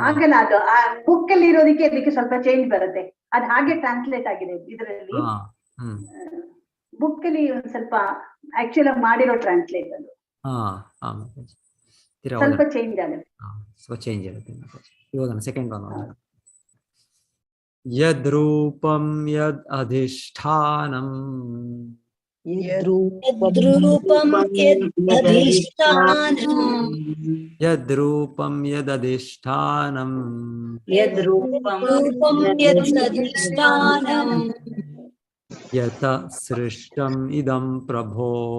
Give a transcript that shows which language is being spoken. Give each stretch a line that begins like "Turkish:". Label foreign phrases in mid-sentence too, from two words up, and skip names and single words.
Kannada: ಆಗಲ್ಲ, ಅದು ಆ ಬುಕ್ ಅಲ್ಲಿ ಇರೋದಕ್ಕೆ ಅದಕ್ಕೆ ಸ್ವಲ್ಪ ಚೇಂಜ್ ಬರುತ್ತೆ. ಅದು ಹಾಗೆ ಟ್ರಾನ್ಸ್ಲೇಟ್ ಆಗಿದೆ ಇದರಲ್ಲಿ. ಬುಕ್ ಅಲ್ಲಿ ಒಂದ್ ಸ್ವಲ್ಪ ಆಕ್ಚುಲ್ ಮಾಡಿರೋ ಟ್ರಾನ್ಸ್ಲೇಟ್ ಅದು ಸ್ವಲ್ಪ ಚೇಂಜ್ ಆಗುತ್ತೆ. ಸ್ವಲ್ಪ ಚೇಂಜ್ ಇರುತ್ತೆ. ಇವಾಗ
English: second one,
Sanskrit: ಯದ್ ರೂಪಂ ಯದ್ ಅಧಿಷ್ಠಾನಂ ಯದ್ರೂಪಂ ಯದಧಿಷ್ಠಾನಂ ಯತ ಸೃಷ್ಟಂ ಇದಂ ಪ್ರಭೋ